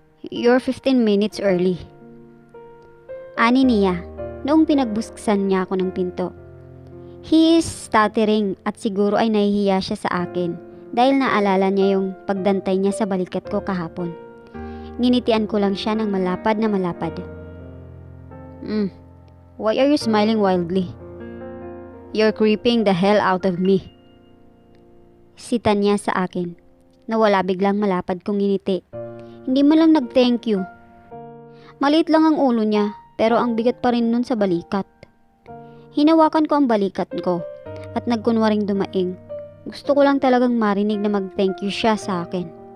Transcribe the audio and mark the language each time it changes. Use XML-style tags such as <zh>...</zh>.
<en>"You're 15 minutes early."</en> <tl>Ani niya, noong pinagbuksan niya ako ng pinto.</tl> <en>He is stuttering</en> <tl>at siguro ay nahihiya siya sa akin dahil naalala niya yung pagdantay niya sa balikat ko kahapon. Nginitian ko lang siya ng malapad na malapad.</tl> <en>Why are you smiling wildly? You're creeping the hell out of me."</en> <tl>Sita niya sa akin. Nawala biglang malapad kong nginiti. Hindi man lang nag-thank you. Maliit lang ang ulo niya pero ang bigat pa rin nun sa balikat. Hinawakan ko ang balikat ko at nagkunwaring dumaing. Gusto ko lang talagang marinig na mag-thank you siya sa akin.</tl>